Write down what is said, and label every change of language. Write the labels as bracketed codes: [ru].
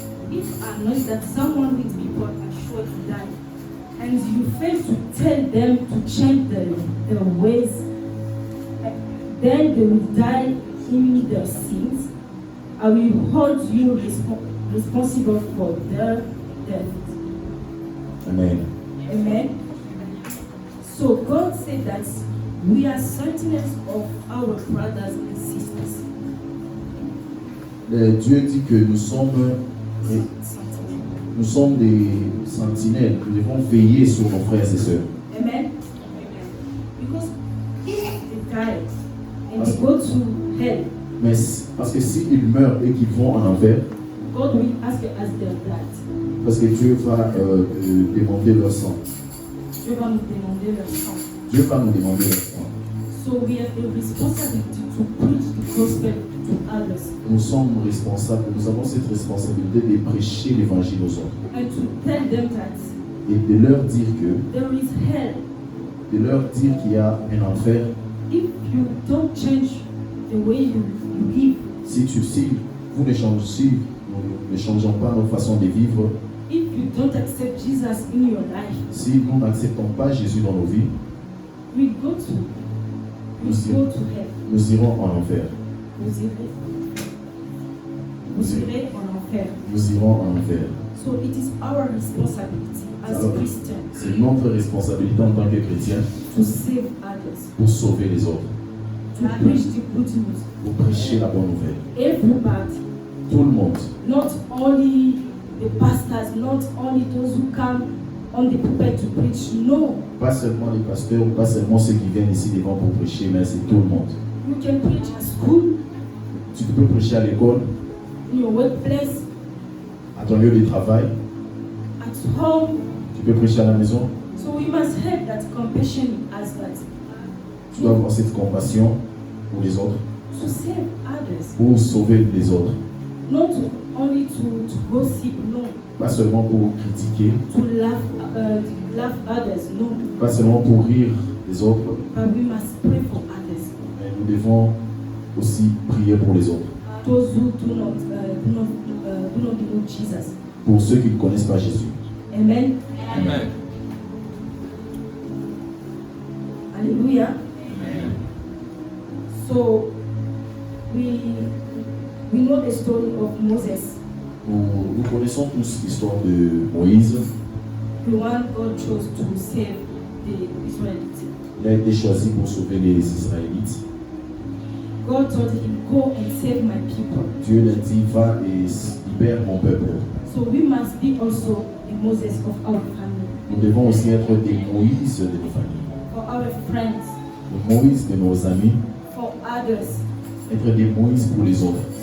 [en] If I know that someone with people are sure to die, and you fail to tell them to change their ways, then they will die in their sins. I will hold you responsible for their death. Amen. [fr] Amen. [en] So God said that we are sentinels of our brothers and sisters. [fr] Dieu dit que nous sommes des sentinelles, nous devons veiller sur nos frères et sœurs. Amen. [en] Because if they die and they go to hell, [fr] Mais parce que s'ils meurent et qu'ils vont en enfer, [en] God will ask us their blood. [fr] parce que Dieu va demander leur sang. Dieu va nous demander leur sang. Dieu va nous demander leur sang. [en] So we have a responsibility to preach the gospel to others [fr] Nous sommes responsables, nous avons cette responsabilité de prêcher l'évangile aux autres [en] and to tell them that [fr] et de leur dire [en] there is hell. [fr] qu'il y a un enfer. [en] If you don't change the way you live, [fr] Si nous ne changeons pas notre façon de vivre, [en] if you don't accept Jesus in your life, [fr] si nous n'acceptons pas Jésus dans nos vies, [en] we go to hell. [fr] nous irons en enfer. Vous irez en enfer. Nous irons en enfer. [en] So it is our responsibility as [fr] Alors, [en] Christians [fr] c'est notre responsabilité en tant que chrétiens [en] to save others, [fr] pour sauver les autres, [en] to preach the good news. [fr] pour prêcher la bonne nouvelle. [en] Everybody, [fr] Tout le monde, [en] not only the pastors, not only those who come on the pulpit to preach. No, [fr] pas seulement les pasteurs, pas seulement ceux qui viennent ici devant pour prêcher, mais c'est tout le monde. [en] you can preach at school, [fr] Tu peux prêcher à l'école, [en] in your workplace, [fr] à ton lieu de travail, [en] at home. [fr] tu peux prêcher à la maison. [en] So we must have that compassion as that [fr] Tu dois avoir cette compassion pour les autres, [en] to save others, [fr] pour sauver les autres. [en] not only to gossip, no, [fr] Pas seulement pour critiquer, [en] to laugh others, no, [fr] pas seulement pour rire des autres, [en] but we must pray for others, [fr] mais nous devons aussi prier pour les autres. [en] those who do not know Jesus. [fr] Pour ceux qui ne connaissent pas Jésus. [en] Amen. [fr] Amen. [en] Hallelujah. So we know the story of Moses, [fr] Nous connaissons tous l'histoire de Moïse. [en] the one God chose to save the Israelites. [fr] Il a été choisi pour sauver les Israélites. [en] God told him, go and save my people. [fr] Dieu l'a dit, va et libère mon peuple. [en] So we must be also the Moses of our family, [fr] Nous devons aussi être des Moïse de nos familles, [en] for our friends, [fr] des Moïse de nos amis, [en] for others. [fr] être des Moïse pour les autres.